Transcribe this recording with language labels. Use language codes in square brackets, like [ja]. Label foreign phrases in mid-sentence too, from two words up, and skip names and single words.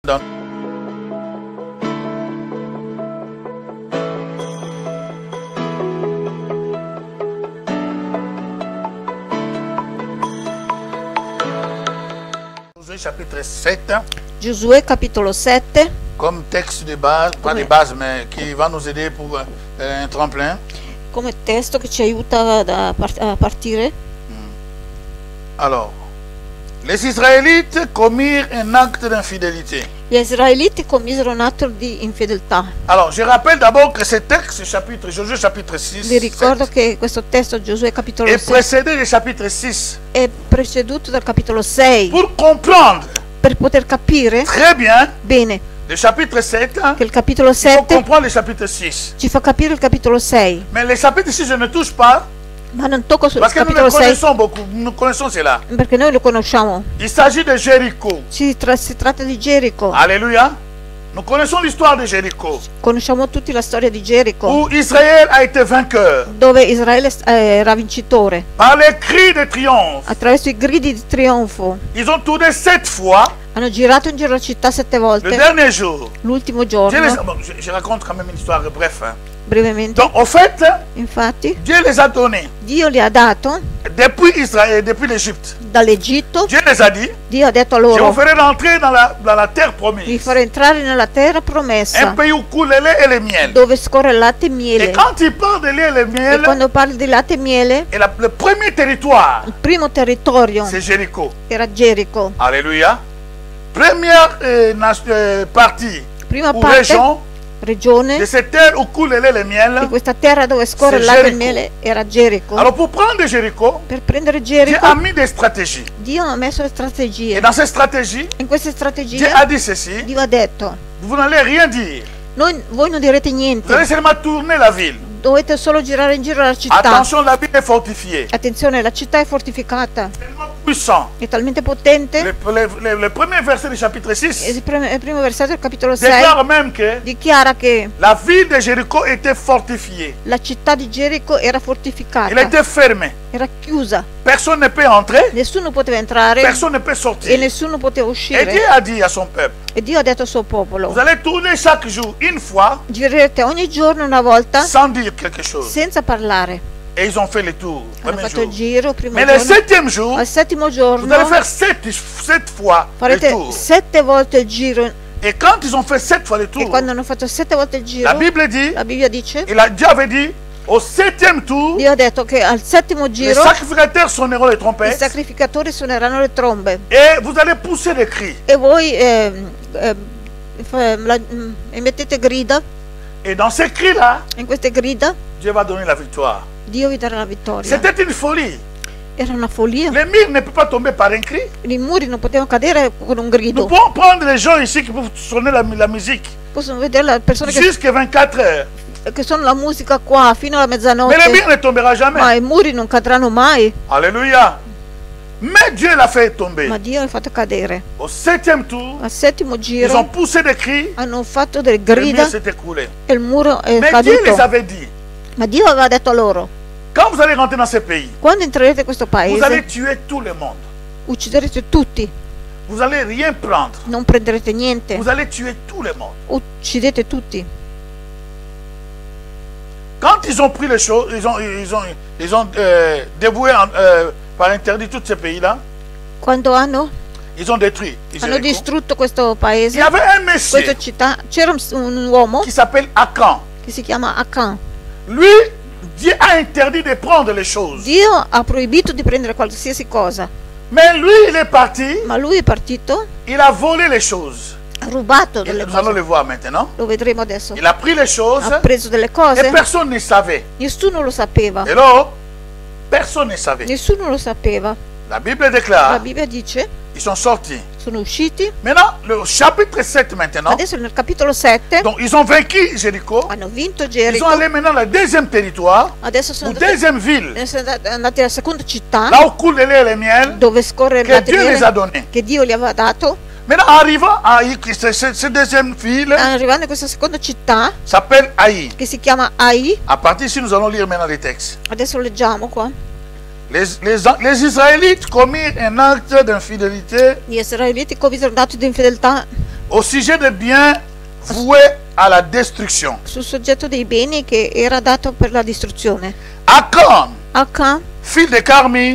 [fr] Dans Josué chapitre 7, [it] Giosuè capitolo 7, [fr] comme texte de base, pas de base, mais qui va nous aider pour un tremplin. [it] come testo che ci aiuta a partire. [fr] Alors, les Israélites commirent un acte d'infidélité. [it] Gli israeliti commisero un atto di infedeltà. [fr] Alors, je rappelle d'abord que ce texte, chapitre, Josué chapitre 6, [it] Vi ricordo che questo testo, Giosuè capitolo [fr] est 6, précédé du chapitre 6. [it] è preceduto dal capitolo 6. [fr] Pour comprendre [it] Per poter capire [fr] très bien [it] bene [fr] le chapitre 7, [it] che il capitolo [fr] il faut 7 comprendre le chapitre 6. [it] ci fa capire il capitolo 6. [fr] Mais le chapitre 6, je ne touche pas, [it] Ma non tocco sul [fr] parce que nous [it] capitolo [fr] le 6 connaissons beaucoup, nous connaissons cela. [it] perché noi lo conosciamo. [fr] Il s'agit de Jéricho. [it] Si tratta di Gerico. [fr] Alléluia. Nous connaissons l'histoire de Jéricho, [it] Conosciamo tutti la storia di Gerico, [fr] où Israël a été vainqueur [it] dove Israele era vincitore. [fr] par les cris de triomphe. [it] Attraverso i gridi di trionfo [fr] Ils ont tourné 7 fois [it] hanno girato in giro la città 7 [fr] le [it] volte. [fr] dernier jour. [it] L'ultimo [fr] Dieu les [it] giorno, [fr] bon, je raconte quand même une histoire bref. [it] brevemente. [fr] Donc, au fait, [it] Infatti, [fr] Dieu les a donnés [it] Dio li ha dato [fr] depuis Israël, depuis l'Égypte. [it] dall'Egitto. [fr] Dieu les a dit, [it] Dio ha detto a [fr] je vous [it] loro: [fr] ferai rentrer dans la terre [it] vi [fr] promise, [it] farò entrare nella terra [fr] un [it] promessa, [fr] pays où coule le lait et le miel. [it] dove scorre il latte e [fr] Et [it] miele. [fr] quand il parle de lait et le [it] E [fr] miel, [it] quando parli di latte e miele, [fr] et le premier territoire, [it] il primo territorio [fr] c'est Jéricho. [it] era Gerico. [fr] Alléluia. Première partie [it] Prima [fr] ou [it] parte, [fr] région [it] regione [fr] de cette terre où coule le lait et le [it] di [fr] miel. [it] questa terra dove scorre [fr] C'est [it] il latte e Gerico. miele era Gerico. [fr] Alors pour prendre Jéricho, [it] Per prendere [fr] Dieu [it] Gerico, [fr] a mis des stratégies. [it] Dio ha messo le [fr] Et [it] strategie. [fr] dans ces stratégies, [it] In queste [fr] Dieu [it] strategie [fr] a dit ceci, [it] Dio ha detto: [fr] vous n'allez rien dire. [it] voi non direte [fr] Vous allez [it] niente, [fr] seulement tourner la ville. [it] dovete solo girare in giro la città. [fr] Attention, la ville est fortifiée. [it] Attenzione, la città è fortificata, [fr] Tellement puissant. [it] è talmente potente. [fr] Le premier verset du chapitre [it] E 6 il primo versetto del capitolo 6 [fr] déclare même que [it] dichiara che [fr] la ville de Jéricho était fortifiée. [it] la città di Gerico era [fr] Elle [it] fortificata, [fr] était fermée. [it] era chiusa, [fr] Personne ne peut entrer, [it] nessuno poteva entrare [fr] personne ne peut [it] e [fr] sortir. [it] nessuno poteva [fr] Et Dieu [it] uscire. [fr] a dit à son peuple, [it] E Dio ha detto al suo popolo: [fr] vous allez tourner chaque jour une fois [it] girerete ogni giorno una volta [fr] sans dire quelque chose. [it] senza parlare. [fr] Et ils ont fait le tour, [it] Hanno [fr] premier [it] fatto il [fr] jour. [it] giro, il primo [fr] Mais le [it] giorno. [fr] septième jour, [it] Al settimo [fr] vous allez [it] giorno [fr] faire sept fois le [it] farete [fr] tour. [it] 7 volte il giro. [fr] Et quand ils ont fait 7 fois le [it] E [fr] tour, [it] quando hanno fatto 7 volte il giro, [fr] la Bible dit, [it] la Bibbia dice, [fr] Dieu avait dit, au septième tour, [it] Dio ha detto che al settimo [fr] les [it] giro [fr] sacrificateurs sonneront les [it] i [fr] trompettes [it] sacrificatori suoneranno le trombe [fr] et vous allez pousser des cris. [it] e voi emettete grida. [fr] Et dans ces cris-là, [it] In queste grida [fr] Dieu va donner la victoire. [it] Dio vi darà la vittoria. [fr] C'était une folie. [it] Era una follia. [fr] Les murs ne peuvent pas tomber par un cri. [it] I muri non potevano cadere con un [fr] Nous [it] grido. [fr] pouvons prendre les gens ici qui peuvent sonner la musique [it] Possono vedere le persone [fr] jusqu'à 24 heures. [it] che sono la musica qua fino alla [fr] Mais le [it] mezzanotte, [fr] mur ne tombera jamais. [it] ma i muri non cadranno mai. [fr] Alléluia. Mais Dieu l'a fait tomber. [it] Ma Dio l'ha fatto cadere. [fr] Au septième tour, [it] Al settimo [fr] ils ont [it] giro [fr] poussé des cris. [it] hanno fatto delle [fr] Le mur [it] grida [fr] s'est écroulé. [it] e il muro è [fr] Mais Dieu les [it] caduto. [fr] avait dit, [it] Ma Dio aveva detto a loro: [fr] quand vous allez rentrer dans ce pays, [it] quando entrerete in questo [fr] vous allez [it] paese [fr] tuer tout le monde. [it] ucciderete tutti, [fr] Vous allez rien prendre. [it] non prenderete niente, [fr] Vous allez tuer tout le monde. [it] uccidete tutti. [fr] Quand ils ont pris les choses, ils ont dévoué par interdit tous ces pays-là, [it] Quando hanno [fr] ils ont détruit. [it] hanno [fr] Jéricho. [it] distrutto questo [fr] Il [it] paese, [fr] y avait un [it] questa [fr] monsieur [it] città, c'era un uomo [fr] qui s'appelle Akan. [it] che si chiama Akan. [fr] Lui, Dieu a interdit de prendre les choses. [it] Dio ha proibito di prendere qualsiasi cosa, [fr] Mais lui, il est parti, [it] ma lui è partito, [fr] il a volé les choses. [it] ha rubato [fr] Et [it] delle [fr] nous allons [it] cose. [fr] le voir maintenant. [it] Lo vedremo adesso. [fr] Il a pris les choses [it] Ha preso delle [fr] et [it] cose, [fr] personne ne savait. [it] nessuno lo sapeva. [fr] Et là, personne ne savait. [it] Nessuno lo sapeva. [fr] La Bible [it] La [fr] déclare, [it] Bibbia dice, [fr] ils sont sortis. [it] sono usciti. [fr] Maintenant, le chapitre 7 maintenant. [it] Adesso nel capitolo 7 [fr] Donc, ils ont vaincu Jéricho. [it] hanno vinto [fr] Ils [it] Gerico. [fr] sont allés maintenant au deuxième territoire, [it] Adesso sono [fr] ou deuxième ville, [it] andati alla seconda città [fr] là où coule le lait et le miel, [it] dove scorre il [fr] que [it] latte e [fr] Dieu les a [it] miele [fr] donnés. [it] che Dio gli aveva dato. [fr] Maintenant, arrivant à cette deuxième ville, [it] Arrivando in questa seconda città [fr] s'appelle Haï. [it] che si chiama Ai, [fr] À partir d'ici, nous allons lire maintenant les textes. [it] adesso leggiamo qua. [fr] Les Israélites commirent un acte d'infidélité [it] Gli israeliti commisero un atto di infedeltà [fr] au sujet des biens voués à la destruction. [it] sul soggetto dei beni che era dato per la distruzione. [fr] Achan, [it] Achan, [fr] fils de Carmi,